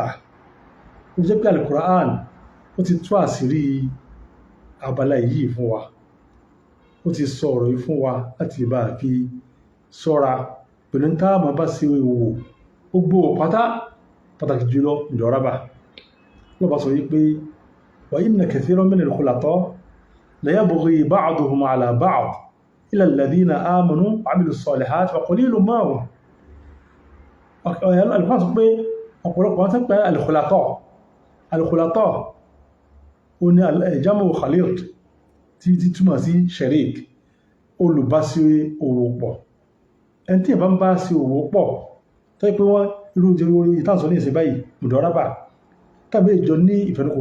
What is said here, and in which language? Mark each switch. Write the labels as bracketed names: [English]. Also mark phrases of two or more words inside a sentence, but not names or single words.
[Yoruba] Ó jẹ́ pé Al-Qur'an ó ti tú àṣírí abala yìí fún wa, ó ti sọ ọ̀rọ̀ yìí fún wa láti bá fi ṣọ́ra pẹ̀lú táàmà bá sí òwò gbogbo pàtàkì jùlọ mudaraba. Lọ́bà sọ wípé [Arabic] وإن كثيرا من الخلطاء ليبغي بعضهم على بعض إلا الذين آمنوا وعملوا الصالحات وقليل ما هم. [Yoruba] Al-Qur'an sọ pé ọ̀pọ̀lọpọ̀ wọn tẹ́ pẹ́ al-khulata ó ní [Arabic] جمع خالد [Yoruba] tí túmọ̀ sí sharik, olùbásí òwò pọ̀. Ẹni tí ìbá ń bá sí òwò pọ̀ tó yẹ pé wọ́n irú ìtànsọ ní ìsìn báyìí mudaraba tàbí ìjọ ní ìfẹnukò